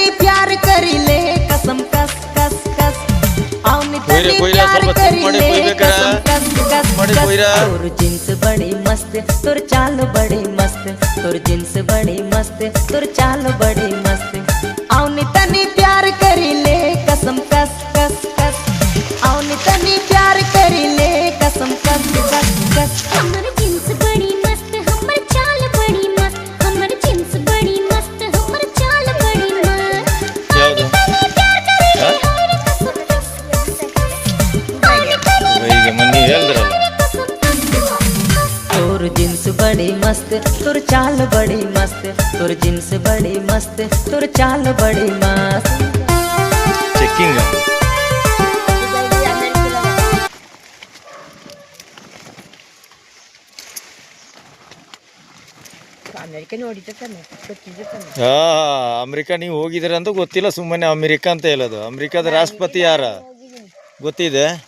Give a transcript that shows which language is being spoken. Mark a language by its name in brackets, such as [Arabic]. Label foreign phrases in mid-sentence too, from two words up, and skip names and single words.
[Chhattisgarhi] प्यार करी ले कसम कस कस कस औनी तनी प्यार करी ले कसम कस कस कस तोर जींस बड़ी मस्त तोर चाल बड़ी मस्त तोर जींस बड़ी मस्त तोर चाल बड़ी मस्त औनी तनी प्यार करी ले कसम कस कस कस औनी तनी प्यार करी ले कसम कस कस कस हमर जींस बड़ी मस्त हमर चाल बड़ी मस्त हमर जींस बड़ी मस्त हमर चाल बड़ी मस्त [Kannada] ಯಾವುದು ಈಗ ಮನ್ನಿ ಹೇಳಿದ್ರಲ್ಲ [Chhattisgarhi] तोर जींस बड़ी मस्त तोर चाल बड़ी मस्त तोर जींस बड़ी मस्त तोर चाल बड़ी मस्त [Kannada] ಚೆಕ್ಕಿಂಗ್ ಅಮೆರಿಕ ನೀವು ಹೋಗಿದ್ದೀರ ಅಂತ ಗೊತ್ತಿಲ್ಲ ಸುಮ್ಮನೆ ಅಮೆರಿಕ ಅಂತ ಹೇಳೋದು ಅಮೆರಿಕದ ರಾಷ್ಟ್ರಪತಿ ಯಾರ ಗೊತ್ತಿದೆ